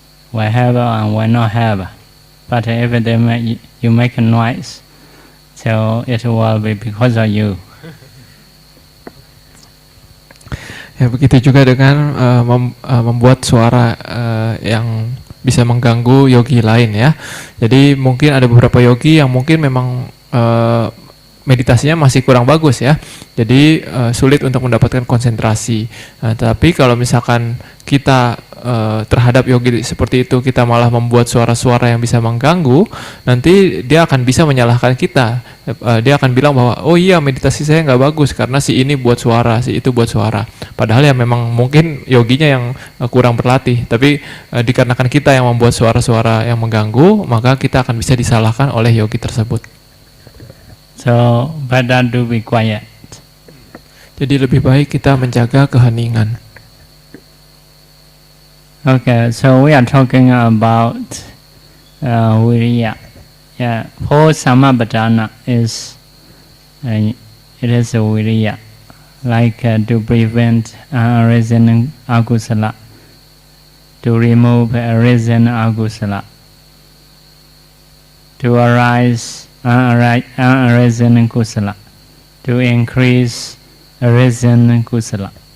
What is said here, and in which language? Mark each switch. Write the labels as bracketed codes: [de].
[en] Will have and will not have, but if you make a noise, so it will be because of you. [id] Ya, begitu juga dengan membuat suara yang bisa mengganggu yogi lain ya. Jadi mungkin ada beberapa yogi yang mungkin memang meditasinya masih kurang bagus ya. Jadi sulit untuk mendapatkan konsentrasi. Nah, tapi kalau misalkan kita terhadap yogi seperti itu, kita malah membuat suara-suara yang bisa mengganggu, nanti dia akan bisa menyalahkan kita. Dia akan bilang bahwa, oh iya meditasi saya nggak bagus karena si ini buat suara, si itu buat suara. Padahal ya memang mungkin yoginya yang kurang berlatih, tapi dikarenakan kita yang membuat suara-suara yang mengganggu, maka kita akan bisa disalahkan oleh yogi tersebut. [en] So better to be quiet. [id] Jadi lebih baik kita menjaga keheningan. [en] Okay, so we are talking about viriya. Yeah, whole Samapatthana is it is a viriya, like to prevent unarisen akusala, to remove arisen akusala, to arise unarisen kusala, to increase arisen kusala.